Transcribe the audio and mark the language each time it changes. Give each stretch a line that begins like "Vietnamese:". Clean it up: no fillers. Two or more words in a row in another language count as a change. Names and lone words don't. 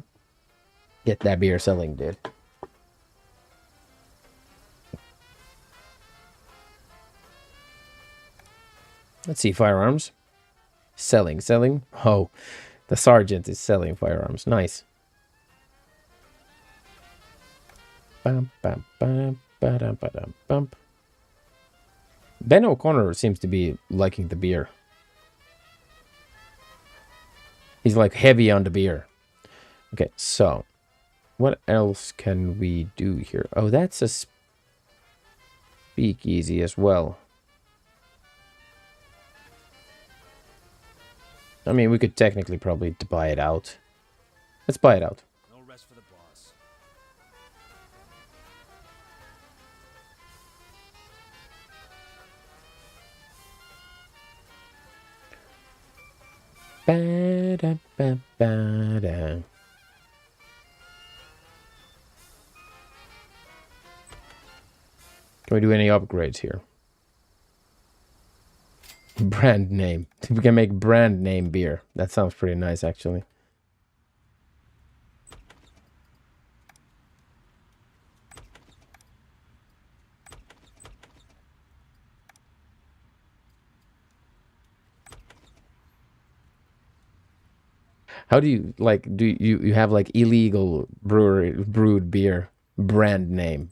English: Get that beer selling, dude. Let's see, firearms. Selling. Oh, the sergeant is selling firearms. Nice. Bam, bam, bam, ba-dum, ba-dum, bump. Ben O'Connor seems to be liking the beer. He's like heavy on the beer. Okay, so What else can we do here? Oh, that's a speakeasy as well. I mean, we could technically probably buy it out. Let's buy it out. No rest for the boss. Ba-da-ba-ba-da. Can we do any upgrades here? Brand name. We can make brand name beer. That sounds pretty nice, actually. How do you, like, do you have, like, illegal brewed beer brand name?